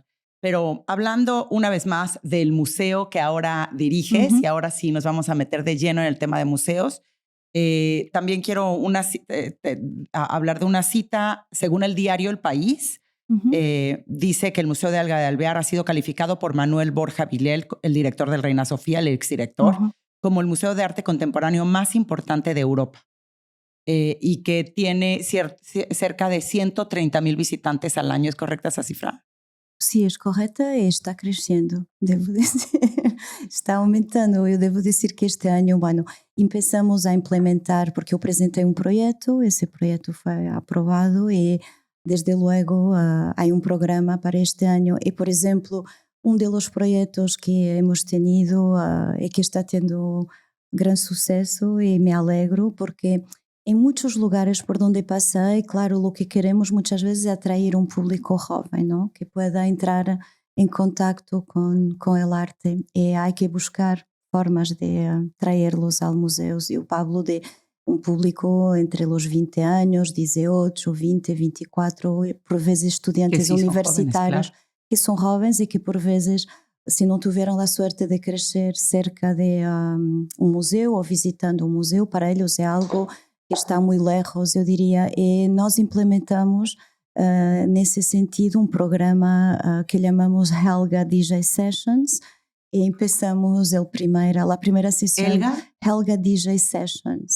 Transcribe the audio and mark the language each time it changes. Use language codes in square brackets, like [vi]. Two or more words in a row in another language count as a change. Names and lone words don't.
[es] Pero hablando una vez más del museo que ahora diriges, y ahora sí nos vamos a meter de lleno en el tema de museos, también quiero hablar de una cita, según el diario El País, dice que el Museo de Elga de Alvear ha sido calificado por Manuel Borja Vilel, el director del Reina Sofía, el exdirector, como el museo de arte contemporáneo más importante de Europa y que tiene cerca de 130,000 visitantes al año. ¿Es correcta esa cifra? Sí, es correcta y está creciendo, debo decir. Está aumentando. [pt] Eu devo dizer que este ano, [es] bueno, empezamos [pt] a implementar, porque eu apresentei um projeto, esse projeto foi aprovado e, desde logo, há um programa para este ano. E, por exemplo, um dos projetos que [es] hemos tenido [pt] e que está tendo gran sucesso e me alegro, porque em muitos lugares por onde passei, claro, o que queremos muitas vezes é atrair um público jovem, não? [es] Que pueda [pt] entrar em contacto com [es] el arte [pt] e há que buscar formas de traerlos ao museu. Eu hablo de um público entre os 20 anos, 18, 20, 24, por vezes estudantes [es] sí [pt] universitários [es] jóvenes, claro. [pt] que são jovens e que por vezes, se não tiveram a sorte de crescer cerca de um museu ou visitando um museu, para eles é algo que está muito lejos, eu diria, e nós implementamos nesse sentido um programa que chamamos Helga DJ Sessions e empezamos a primeira sessão Helga DJ Sessions.